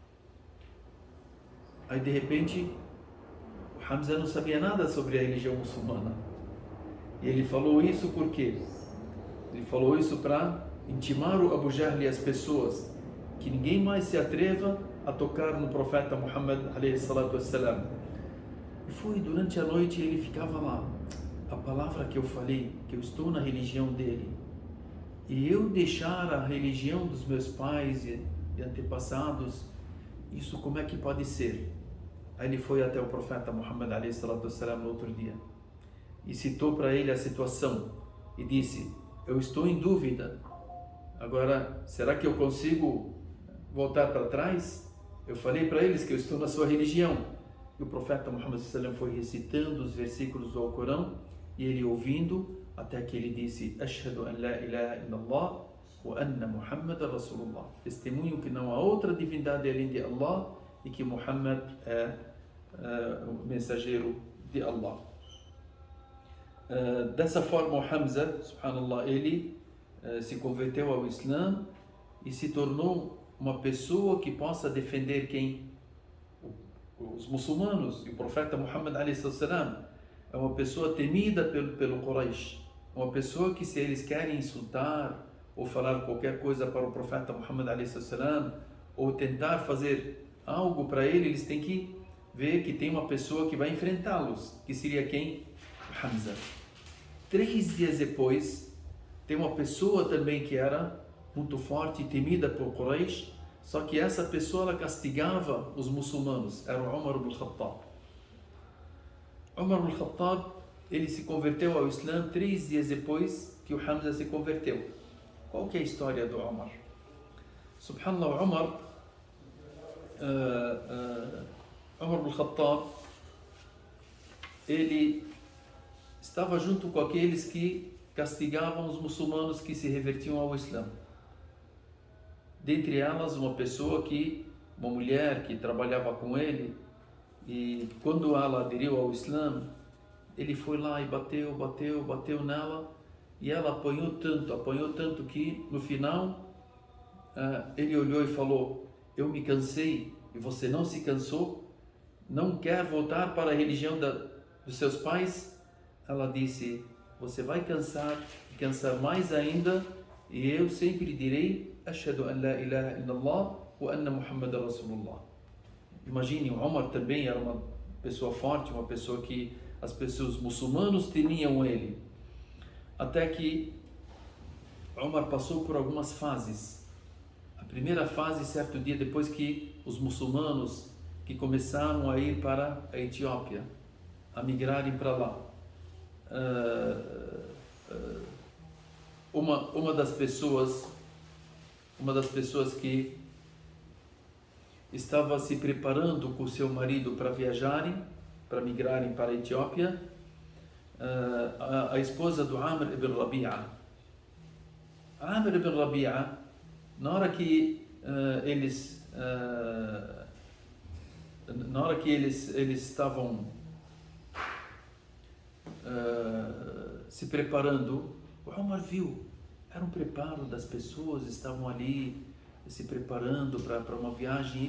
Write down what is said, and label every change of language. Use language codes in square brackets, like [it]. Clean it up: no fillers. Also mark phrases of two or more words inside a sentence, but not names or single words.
[pt] Aí de repente o Hamza não sabia nada sobre a religião muçulmana. E ele falou isso por quê? Ele falou isso para intimar o Abu Jahl e as pessoas que ninguém mais se atreva a tocar no profeta Muhammad [ar] عليه الصلاة والسلام. [pt] E foi durante a noite, ele ficava lá: a palavra que eu falei, que eu estou na religião dele, e eu deixar a religião dos meus pais e antepassados, isso como é que pode ser? Aí ele foi até o profeta Muhammad [ar] عليه الصلاة والسلام [pt] no outro dia e citou para ele a situação e disse: eu estou em dúvida, agora será que eu consigo voltar para trás? Eu falei para eles que eu estou na sua religião. E o profeta Muhammad [ar] صلى الله عليه وسلم [pt] foi recitando os versículos do Alcorão e ele ouvindo, até que ele disse: [ar] أشهد أن لا إله إلا الله وأن محمدا رسول الله. [pt] Testemunho que não há outra divindade além de Allah e que Muhammad é o mensageiro de Allah. Dessa forma, o Hamza, subhanallah, ele se converteu ao Islã e se tornou uma pessoa que possa defender quem? Os muçulmanos. E o profeta Muhammad [ar] عليه السلام [pt] é uma pessoa temida pelo Quraysh, uma pessoa que, se eles querem insultar ou falar qualquer coisa para o profeta Muhammad [ar] عليه السلام, [pt] ou tentar fazer algo para ele, eles têm que ver que tem uma pessoa que vai enfrentá-los, que seria quem? Hamza. 3 dias depois, tem uma pessoa também que era muito forte e temida por Quraysh, só que essa pessoa ela castigava os muçulmanos, era o Umar ibn al-Khattab. Umar ibn al-Khattab, ele se converteu ao Islã 3 dias depois que o Hamza se converteu. Qual que é a história do Umar? Subhanallah, Umar ibn al-Khattab, ele estava junto com aqueles que castigavam os muçulmanos que se revertiam ao Islã. Dentre elas, uma mulher que trabalhava com ele, e quando ela aderiu ao Islã, ele foi lá e bateu nela, e ela apanhou tanto que no final ele olhou e falou: eu me cansei e você não se cansou? Não quer voltar para a religião dos seus pais? Ela disse: você vai cansar e cansar mais ainda, e eu sempre direi: [ar] أشهد أن لا إله إلا الله وأن محمدا رسول الله. [pt] Imagine, o Omar também era uma pessoa forte, uma pessoa que as pessoas muçulmanos temiam ele. Até que Omar passou por algumas fases. A primeira fase, certo dia, depois que os muçulmanos que começaram a ir para a Etiópia, a migrarem para lá, uma das pessoas que estava se preparando com seu marido para viajarem, para migrarem para a Etiópia, a esposa do Amr ibn Rabi'a. Amr ibn Rabi'a, na hora que eles estavam se preparando, o Omar viu, era um preparo das pessoas, estavam ali se preparando para uma viagem.